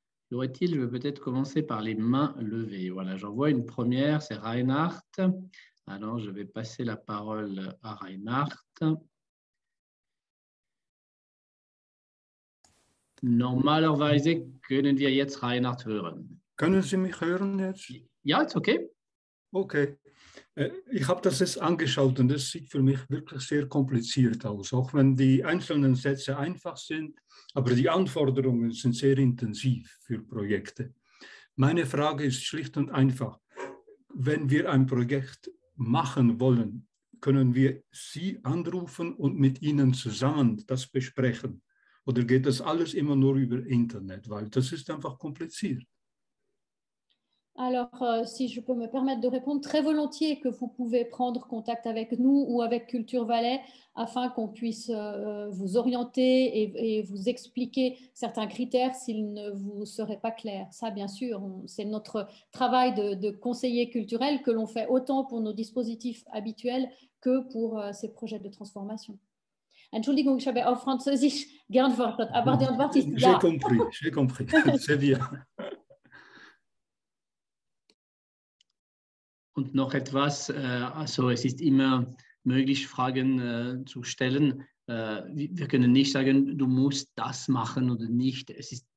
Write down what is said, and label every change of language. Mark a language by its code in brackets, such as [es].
[fr] Y-aurait-il, je vais peut-être commencer par les mains levées. Voilà, j'en vois une première, c'est Reinhard. Alors, je vais passer la parole à Reinhard. [de] Normalerweise können wir jetzt Reinhard hören. Können Sie mich hören jetzt? Ja, ist okay. Okay. Ich habe das jetzt angeschaut und das sieht für mich wirklich sehr kompliziert aus, auch wenn die einzelnen Sätze einfach sind, aber die Anforderungen sind sehr intensiv für Projekte. Meine Frage ist schlicht und einfach, wenn wir ein Projekt machen wollen, können wir Sie anrufen und mit Ihnen zusammen das besprechen? Oder geht das alles immer nur über Internet? Weil das ist einfach kompliziert. [fr] Alors, si je peux me permettre de répondre, très volontiers que vous pouvez prendre contact avec nous ou avec Culture Valais afin qu'on puisse vous orienter et vous expliquer certains critères s'ils ne vous seraient pas clairs. Ça, bien sûr, c'est notre travail de conseiller culturel que l'on fait autant pour nos dispositifs habituels que pour ces projets de transformation. [de] Entschuldigung, ich habe auf Französisch geantwortet, aber die Antwort ist ja. [fr] J'ai compris, c'est bien. [de] Und noch etwas, also es ist immer möglich, Fragen zu stellen. Wir können nicht sagen, du musst das machen oder nicht. Es ist